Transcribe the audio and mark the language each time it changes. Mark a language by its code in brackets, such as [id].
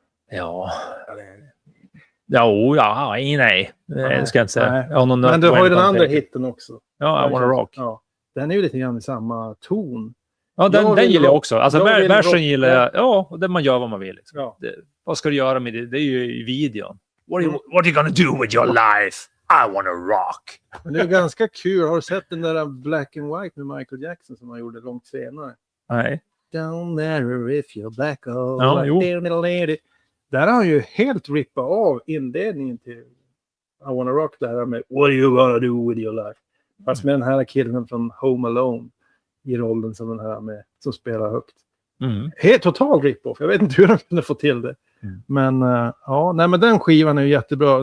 [sv] Ja. Nej. Det ska jag inte säga. Men du har ju den andra hitten också. Ja, I Wanna Rock. Ja. Den är ju lite grann i samma ton. Ja, den gillar jag också. Alltså versen gillar jag. Ja, och där man gör vad man vill. Liksom. Ja. Vad ska du göra med det? Det är ju i videon. [en] What are you gonna do with your life? I wanna rock. [sv] Men det är ganska kul. Har du sett den där Black and White med Michael Jackson som han gjorde långt senare? Nej. [en] Down there if you're black. [sv] Där har han ju helt rippat av inledningen till I Wanna Rock. Där med [en] What are you gonna do with your life? [sv] Fast med den här killen från Home Alone i rollen som den här med som spelar högt. Helt total rip-off. Jag vet inte hur de kunde få till det. Men men den skivan är ju jättebra.